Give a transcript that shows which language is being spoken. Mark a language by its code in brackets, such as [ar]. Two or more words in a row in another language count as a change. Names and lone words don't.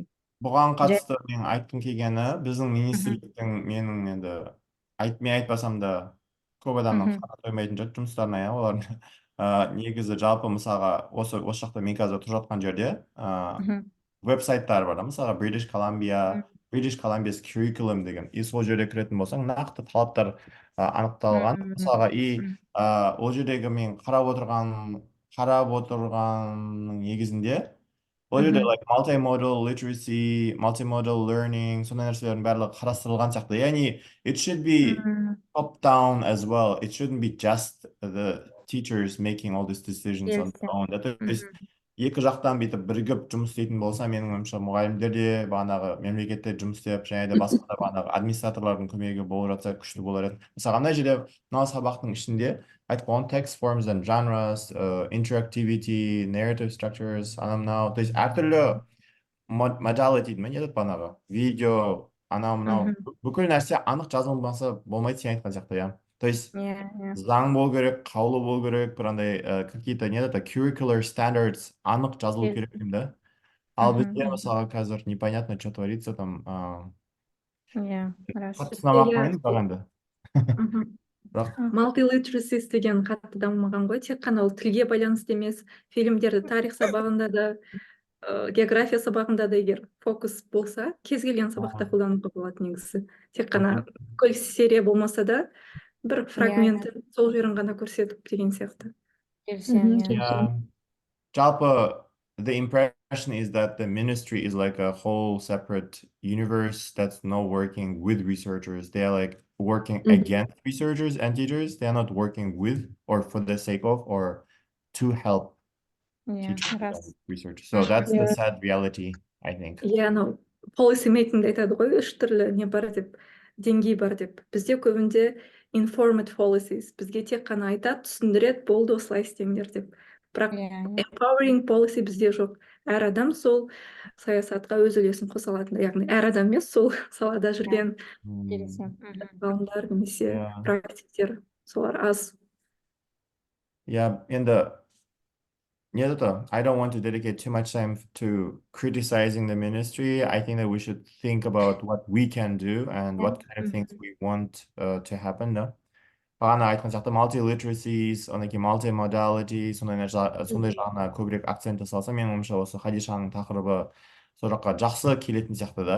[kk] Бұған қатысты мен айтқым келгені, біздің министрліктің менің енді мен айтпасам да көп адамның қаны тоймайтын жұмыстарына, иә, олардың негізі жалпы мысалға осы жақта мен қазір тұрып жатқан жерде веб-сайттар бар да, мысалға [en] British Columbia's curriculum [kk] деген, и сол жерде кіретін болсаң нақты талаптар анықталған. Мысалға ол жердегі мен қарап отырғанның негізінде ол жерде [en] like multimodal literacy, multimodal learning, [kk] сондай нәрселердің барлығы қарастырылған сияқты. [en] Яғни it should be top down as well. It shouldn't be just the teachers making all these decisions on their own. [ru] То есть [kk] екі жақтан бүйтіп бірігіп жұмыс істейтін болса, менің ойымша мұғалімдер де бағанағы мемлекетте жұмыс істеп, және де басқа да бағанағы администраторлардың көмегі болып жатса күшті болар еді. Мысалы, андай жерде мынау сабақтың ішінде айтып қойған [en] text forms and genres, interactivity, narrative structures, [kk] анау-мынау, [ru] то есть [kk] әртүрлі modality дейді ме, не дейді бағанағы видео, анау-мынау, бүкіл нәрсе анық жазылмаса болмайды, сен айтқан сияқты, иә. [ru] То есть [kk] заң болу керек, қаулы болу керек, бір андай какие-то не дейді, [en] curricular standards [kk] анық жазылу керек деймін да. Ал бізде мысалы қазір [ru] непонятно, что творится там. [kk] Иә, рас. Қатты сынамақ қойын бірақ енді. Multiliteracy деген қатты дамымаған ғой, тек қана ол тілге байланысты емес, фильмдерді тарих сабағында да, география сабағында да егер фокус болса, кез келген сабақта қолдануға болады негізі. Тек қана бүкіл серия болмаса да, бір фрагмент сол жерін ғана көрсетіп деген сияқты. Жалпы, [en] the impression is that the ministry is like a whole separate universe that's not working with researchers. They are like working against researchers and teachers. They are not working with or for the sake of or to help teachers and researchers. So that's the sad reality, I think. [kk] Анау [en] policy making [kk] айтады ғой, үш түрлі не бар деп, деңгей бар деп. Бізде көбінде [en] informed policies, [kk] бізге тек қана айтады, түсіндіреді, болды осылай істеңдер деп. Бірақ [en] empowering policy [kk] бізде жоқ. Әр адам сол саясатқа өз үлесін қоса алады. Яғни әр адам емес, сол салада жүрген ғалымдар немесе практиктер, солар аз. [en] Енді I don't want to dedicate too much time to criticizing the ministry. I think that we should think about what we can do and what kind of things we want to happen. [kk] Бағана айтқан сияқты multi-literacies, одан кейін multi-modality, сондай жағына көбірек акцент жасалса, менің ойымша осы Хадишаның тақырыбы сол жаққа жақсы келетін сияқты да.